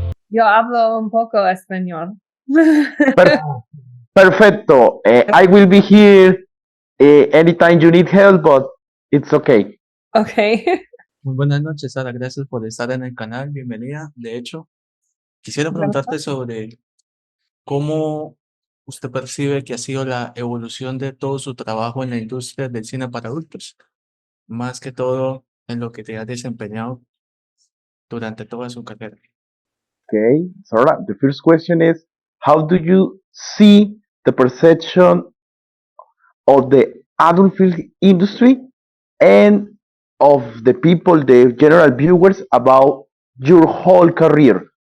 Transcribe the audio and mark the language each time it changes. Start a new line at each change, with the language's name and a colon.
Spanish: Yo hablo un poco español. Per- Perfecto.
English: I will be here anytime you need help, but it's okay. Okay.
Spanish: Muy buenas noches, Sara. Gracias por estar en el canal. Bienvenida. De hecho, quisiera preguntarte sobre cómo usted percibe que ha sido la evolución de todo su trabajo en la industria del cine para adultos, más que todo en lo que te has desempeñado durante toda su carrera.
English: Okay, Sara, the first question is, how do you see the perception of the adult film industry and of the people, the general viewers, about your whole career?